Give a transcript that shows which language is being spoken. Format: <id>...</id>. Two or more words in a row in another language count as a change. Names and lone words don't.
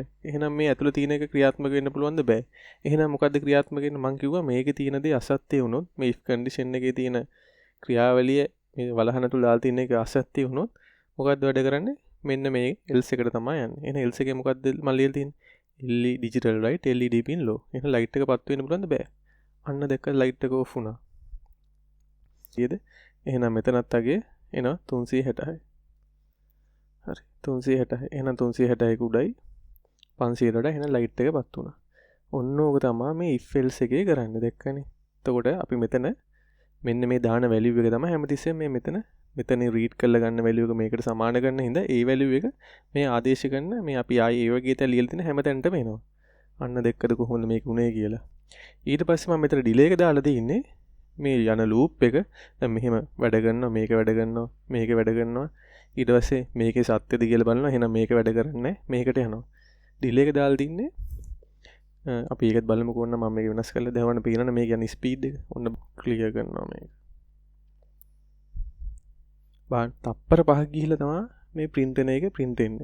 <si>එහෙනම් මේ ඇතුළේ තියෙන එක ක්‍රියාත්මක වෙන්න පුළුවන්ද? බෑ. එහෙනම් මොකද්ද ක්‍රියාත්මක වෙන්නේ? මං කිව්වා මේකේ තියෙන දේ අසත්‍ය වුණොත් මේ</si> <en>if condition</en> <si>එකේ තියෙන ක්‍රියාවලිය මේ වලහන තුල දාලා තියෙන එක අසත්‍ය වුණොත් මොකද්ද වැඩ කරන්නේ? මෙන්න මේ else එකට තමයි යන්නේ. එහෙනම් else එකේ මොකද්ද මම ලියලා තියෙන්නේ?</si> <en>LED digital right LED pin low.</en> <si>එහෙනම් ලයිට් එක පත් වෙන්න පුළුවන්ද? බෑ. අන්න දැක්ක ලයිට් එක off වුණා. ඊයේද? එහෙනම් මෙතනත් අගේ එනවා 366. හරි 366. එහෙනම් 366 උඩයි 500ට වඩා එහෙනම් ලයිට් එක පත් වුණා. ඔන්න ඕක තමයි මේ</si> <en>if else</en> <si>එකේ කරන්නේ දැක්කනේ. එතකොට අපි මෙතන මෙන්න මේ දාන වැලියු එක තමයි හැමතිස්සෙම මේ මෙතන රීඩ් කරලා ගන්න වැලියු එක මේකට සමාන කරන හින්දා ඒ වැලියු එක මේ ආදේශ කරන මේ අපි ආයේ ඒ වගේ තැන් ලියලා තියෙන හැම තැනටම එනවා. අන්න දැක්කද කොහොමද මේක උනේ කියලා. ඊට පස්සේ මම මෙතන ඩිලේ එක දාලා තියෙන්නේ මේ යන ලූප් එක දැන් මෙහෙම වැඩ කරනවා මේක වැඩ කරනවා මේක වැඩ කරනවා ඊට පස්සේ මේකේ සත්‍යද කියලා බලනවා එහෙනම් මේක වැඩ කරන්නේ මේකට යනවා ඩිලේ එක දාලා තින්නේ අපි ඒකත් බලමුකෝ ඔන්න මම මේක වෙනස් කරලා දැවන්න පේනවනේ මේක යන ස්පීඩ් එක ඔන්න ක්ලියර් කරනවා මේක බලන්න තප්පර 5ක් ගිහිල්ලා තමයි මේ print එන එක print එන්නේ.</si>